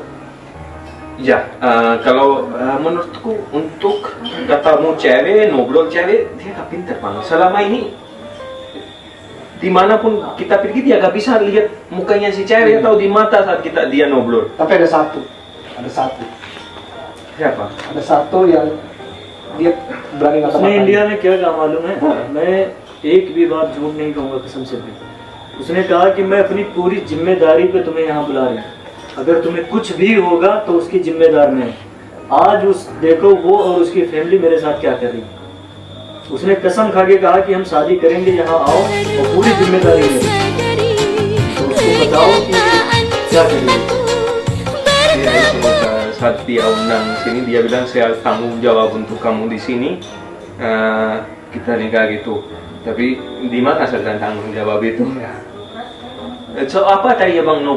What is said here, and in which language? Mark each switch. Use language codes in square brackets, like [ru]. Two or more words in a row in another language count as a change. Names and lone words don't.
[id] Ya, kalau menurutku untuk ketemu cewek, ngobrol cewek, dia gak pinter bang. Selama ini dimanapun kita pergi dia gak bisa lihat mukanya si cewek atau di mata saat dia ngobrol. Tapi ada satu. Siapa? Ada satu yang dia berani [hi] उसने [id] ngata-ngatain. [hi] इंडिया में क्या कहा मालूम है? मैं एक भी बात झूठ नहीं कहूँगा कसम से भी। उसने कहा कि मैं अपनी पूरी जिम्मेदारी पे तुम्हें यहाँ बुला रही हूँ। अगर तुम्हें कुछ भी होगा तो उसकी जिम्मेदार मैं। आज देखो वो और उसकी फैमिली मेरे साथ क्या कर रही है। उसने कसम खा के कहा कि हम शादी करेंगे, यहाँ आओ और पूरी जिम्मेदारी ले। तो उसको [id] kenyataan cintaku Dia saat dia undang sini dia bilang saya tanggung jawab untuk kamu di sini. Kita nikah gitu. Tapi di mana sedang tanggung jawab itu? So apa tadi Bang Nopo?